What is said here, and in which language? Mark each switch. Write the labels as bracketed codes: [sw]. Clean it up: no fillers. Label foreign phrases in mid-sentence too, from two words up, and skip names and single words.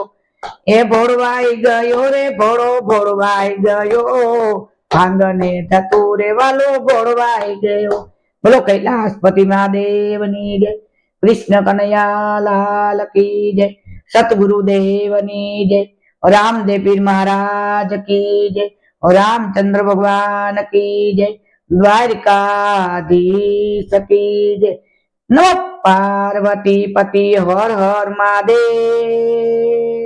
[gu] એ બોળવાઈ ગયો રે બોળો બોળવાઈ ગયો, આંગણે ધતુરે વાલો બોળવાઈ ગયો। બોલો કૈલાસપતિ મહાદેવની જય, [hi] कृष्ण कनैया लाल की जय, [gu] સતગુરુ દેવની જય, રામદેવ પીર મહારાજ [hi] की जय, रामचंद्र भगवान की जय, द्वारिकाधीश की जय। नमो पार्वती पति हर हर महादेव।